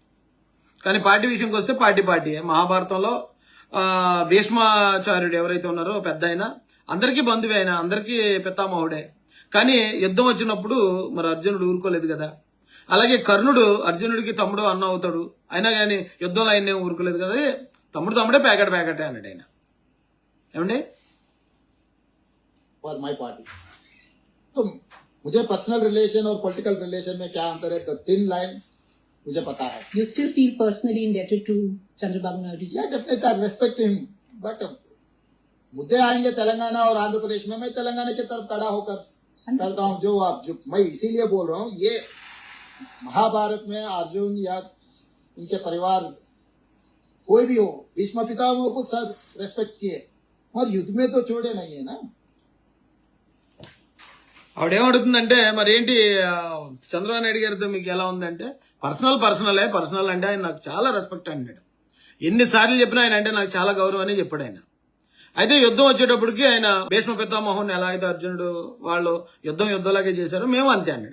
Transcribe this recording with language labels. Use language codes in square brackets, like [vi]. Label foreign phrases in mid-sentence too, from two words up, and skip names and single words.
[te] కానీ పార్టీ విషయంకి వస్తే పార్టీ మహాభారతంలో భీష్మాచార్యుడు ఎవరైతే ఉన్నారో పెద్ద ఆయన, అందరికీ బంధువే, ఆయన అందరికీ పితామహుడే. కానీ యుద్ధం వచ్చినప్పుడు మరి అర్జునుడు ఊరుకోలేదు కదా. అలాగే కర్ణుడు అర్జునుడికి తమ్ముడు అన్న అవుతాడు, అయినా కానీ యుద్ధంలో ఆయన ఊరుకోలేదు కదా. తమ్ముడే ప్యాకెటే అన్నాడు ఆయన. ఏమండి? [en] for my party. [hi] तो मुझे [en] personal relation [hi] और [en] political relation [hi] में क्या अंतर है, [en] the thin line [hi] मुझे पता है. [en] You still feel personally indebted to Chandrababu Naidu ji? Yeah, definitely I respect him. [hi] But मुद्दे आएंगे तेलंगाना और आंध्र प्रदेश में, मैं तेलंगाना की तरफ खड़ा होकर करता हूँ. जो मैं इसीलिए बोल रहा हूँ, ये महाभारत में अर्जुन या उनके परिवार कोई भी हो, भीष्म पितामह को सर रेस्पेक्ट किए, और युद्ध में तो छोड़े नहीं है ना. [te] ఆవిడేమడుతుందంటే, మరి ఏంటి చంద్రబాబు నాయుడు గారితో మీకు ఎలా ఉందంటే, పర్సనల్ అంటే ఆయన నాకు చాలా రెస్పెక్ట్ అన్నాడు. ఎన్నిసార్లు చెప్పినా ఆయన అంటే నాకు చాలా గౌరవం అని చెప్పాడు ఆయన. అయితే యుద్ధం వచ్చేటప్పటికి ఆయన భీష్మ పితామహుని ఎలా అయితే అర్జునుడు వాళ్ళు యుద్ధంలాగే చేశారు, మేము అంతే అన్నాడు.